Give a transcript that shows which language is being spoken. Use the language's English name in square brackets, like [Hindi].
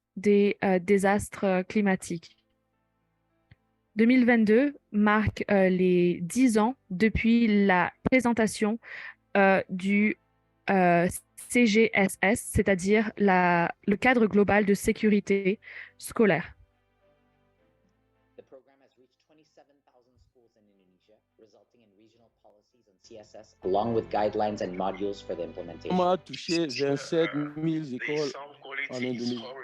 [French] des désastres climatiques. 2022 marque les 10 ans depuis la présentation du CGSS, c'est-à-dire le cadre global de sécurité scolaire. [English] The program has reached 27,000 schools in Indonesia, resulting in regional policies on CSS, along with guidelines and modules for the implementation. [French] On a touché 27 000 écoles en Indonésie.